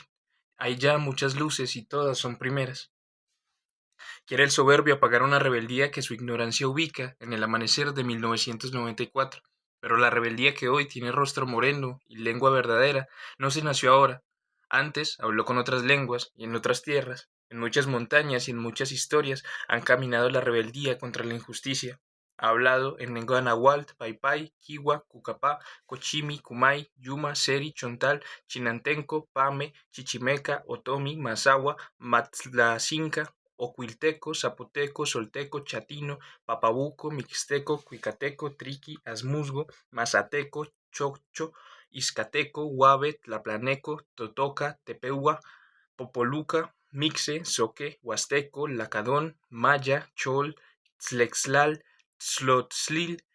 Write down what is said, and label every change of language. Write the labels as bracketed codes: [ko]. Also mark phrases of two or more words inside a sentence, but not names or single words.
[es] Hay ya muchas luces y todas son primeras. Quiere el soberbio apagar una rebeldía que su ignorancia ubica en el amanecer de 1994, pero la rebeldía que hoy tiene rostro moreno y lengua verdadera no se nació ahora. Antes habló con otras lenguas y en otras tierras, en muchas montañas y en muchas historias han caminado la rebeldía contra la injusticia. Ha hablado en lengua náhuatl, paipai, kiwa, cucapá, cochimi, kumai, yuma, seri, chontal, chinantenco, pame, chichimeca, otomi, mazahua, matlacinca, ocuilteco, zapoteco, solteco, chatino, papabuco, mixteco, cuicateco, triqui, asmusgo, mazateco, chocho, izcateco, huave, tlaplaneco, totoca, tepehua, popoluca, mixe, soque, huasteco, lacadón, maya, chol, tlexlal, tzlotzlil,